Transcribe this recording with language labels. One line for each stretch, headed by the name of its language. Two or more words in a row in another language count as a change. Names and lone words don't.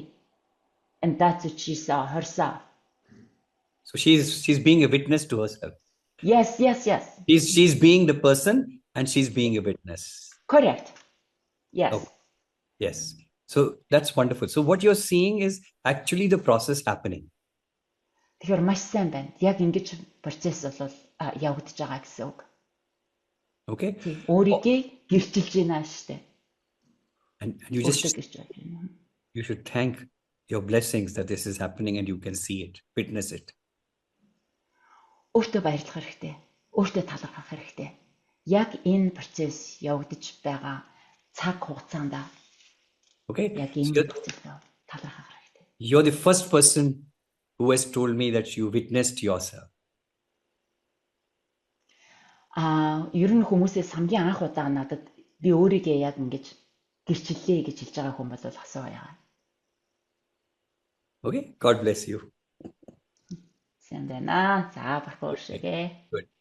English: And that's what she saw herself. So she's being a witness to herself. Yes. She's being the person and she's being a witness. Correct. Yes. Oh, yes. So that's wonderful. So what you're seeing is actually the process happening.
Mongolian: Тэгэхээр маш сайн байна. Яг ингэж процесс бол явагдаж байгаа гэсэн үг.
English: Okay.
Mongolian: Өөрийгөө гэрчилж байна штэ.
English: And you should thank your blessings that this is happening and you can see it, witness it.
Mongolian: Өөртөө баярлах хэрэгтэй. Өөртөө талархах хэрэгтэй. Яг энэ процесс явагдаж байгаа цаг хугацаанд.
English: Okay.
Mongolian: Яг энэ процесс талархах хэрэгтэй.
English: You're the first person who has told me that you witnessed yourself.
Mongolian: Ер нь хүмүүсээс хамгийн анх удаа надад би өөрийгөө яг ингэж гэрчлэлээ гэж хэлж байгаа хүн бол асуу байгаа.
English: Okay, God bless you.
Mongolian: Сайн байна. За, бахархуушгээ.
English: Good.